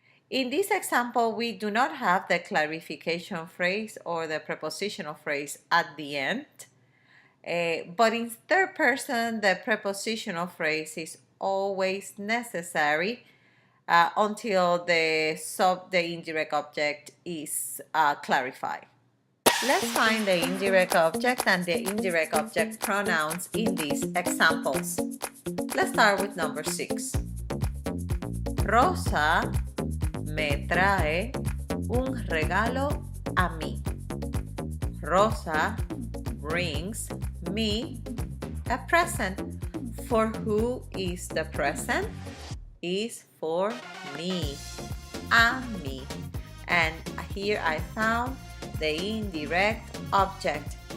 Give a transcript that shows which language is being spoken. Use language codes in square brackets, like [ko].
[en] In this example, we do not have the clarification phrase or the prepositional phrase at the end, but in third person, the prepositional phrase is always necessary until the indirect object is clarified. Let's find the indirect object and the indirect object pronouns in these examples. Let's start with number 6. [es] Rosa me trae un regalo a mí. [en] Rosa brings me a present. For who is the present? Is for me, [es] a mí. [en] And here I found the indirect object.